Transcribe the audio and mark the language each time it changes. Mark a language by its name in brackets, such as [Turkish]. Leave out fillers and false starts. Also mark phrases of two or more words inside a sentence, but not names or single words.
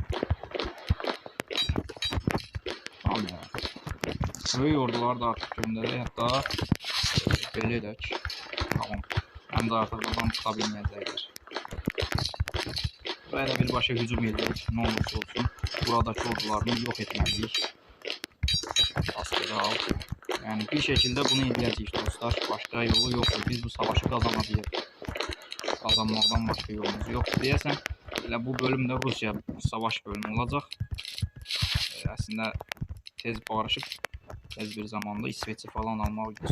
[Turkish] Tamam ya. [Azerbaijani] Böyük orduları da artıq göndərək. Hətta belə edək. Tamam. Həm də artıq buradan çıxa bilməyəcəklər. Buraya da birbaşa hücum edirik. Nə olursa olsun. Buradakı ordularını yox etməliyik. [Turkish] Askeri al. Yani bir şekilde bunu [Azerbaijani] edəcəyik dostlar. Başka yolu yoxdur. Biz bu savaşı qazanacağıq. Kazanmaqdan başka yolumuz yoxdur. Deyəsən, elə bu bölümdə Rusiya savaş bölümü olacaq. Əslində tez barışıb, tez bir zamanda İsveç'i falan almaq idi.